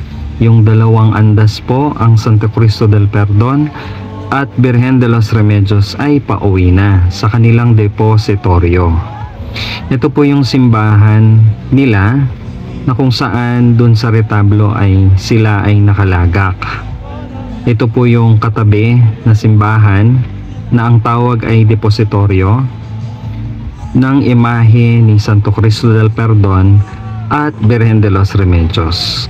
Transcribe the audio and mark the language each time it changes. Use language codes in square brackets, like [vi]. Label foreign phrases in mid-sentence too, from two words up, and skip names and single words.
[tl] Yung dalawang andas po, ang Santo Cristo del Perdon at Virgen de los Remedios ay pauwi na sa kanilang depositorio. Ito po yung simbahan nila na kung saan dun sa retablo ay sila ay nakalagak. Ito po yung katabi na simbahan na ang tawag ay depositorio ng imahe ni Santo Cristo del Perdon at Virgen de los Remedios.